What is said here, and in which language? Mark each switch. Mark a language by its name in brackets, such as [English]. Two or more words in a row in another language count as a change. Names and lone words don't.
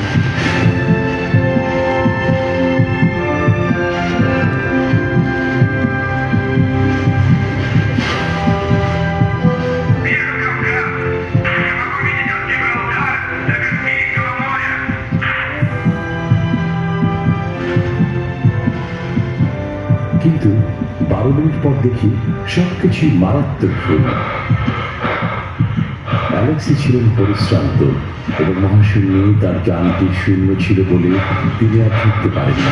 [Russian] Вижу Кавказ. Я могу видеть от Гибралтара до Каспийского моря. [Bangla] কিন্তু 12 মিনিট পর দেখি সবকিছু মারাত্মক ভুল। অ্যালেক্সি ছিলেন পরিশ্রান্ত এবং মহাশূন্যে তার যানটি শূন্য ছিল বলে তিনি আর ফিরতে পারেননি।